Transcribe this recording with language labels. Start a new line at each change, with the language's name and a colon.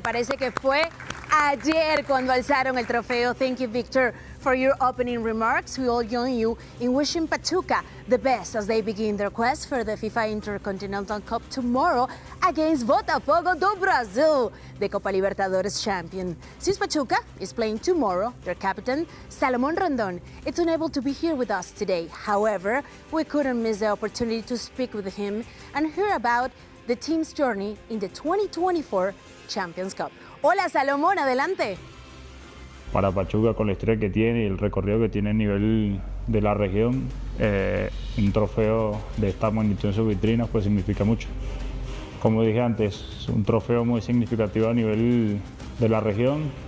Spanish: Parece que fue ayer cuando alzaron el trofeo.
English: Thank you, Victor, for your opening remarks. We all join you in wishing Pachuca the best as they begin their quest for the FIFA Intercontinental Cup tomorrow against Botafogo do Brasil, the Copa Libertadores champion. Since Pachuca is playing tomorrow, their captain, Salomon Rondon, is unable to be here with us today. However, we couldn't miss the opportunity to speak with him and hear about the team's journey in the 2024 Champions Cup.
Spanish: Hola, Salomón, adelante. Para Pachuca, con la historia que tiene y el recorrido que tiene a nivel de la región, un trofeo de esta magnitud en sus vitrinas pues significa mucho. Como dije antes, un trofeo muy significativo a nivel de la región.